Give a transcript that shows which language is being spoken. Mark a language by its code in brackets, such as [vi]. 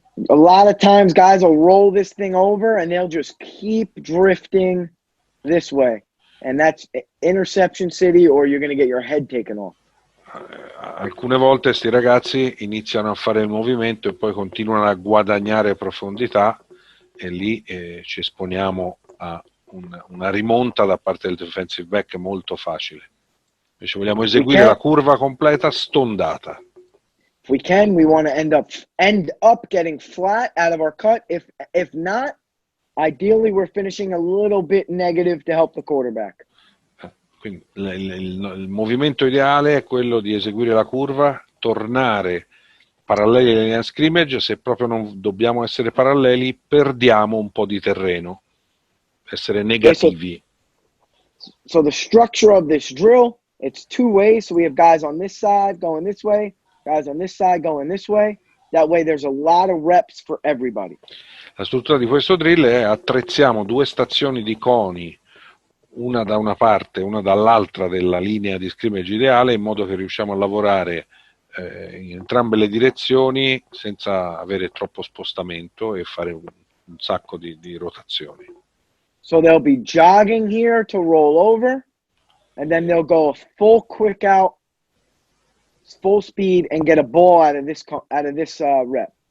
[en] A lot of times guys will roll this thing over and they'll just keep drifting this way. And that's interception city, or you're going to get your head taken off. [it] Alcune volte sti ragazzi iniziano a fare il movimento e poi continuano a guadagnare profondità e lì ci esponiamo a una rimonta da parte del defensive back molto facile. Invece vogliamo eseguire la curva completa stondata. [en] If we can, we want to end up getting flat out of our cut. If not, ideally we're finishing a little bit negative to help the quarterback. [it] Quindi il movimento ideale è quello di eseguire la curva, tornare paralleli alla linea scrimmage. Se proprio non dobbiamo essere paralleli, perdiamo un po' di terreno, essere negativi. [en] So the structure of this drill, it's two ways. So we have guys on this side going this way, guys on this side going this way. That way there's a lot of reps for everybody. [it] La struttura di questo drill è: attrezziamo due stazioni di coni, una da una parte, una dall'altra della linea di scrimmage ideale, in modo che riusciamo a lavorare in entrambe le direzioni senza avere troppo spostamento e fare un sacco di rotazioni. [en] So they'll be jogging here to roll over, and then they'll go full quick out, full speed, and get a ball out of this rep.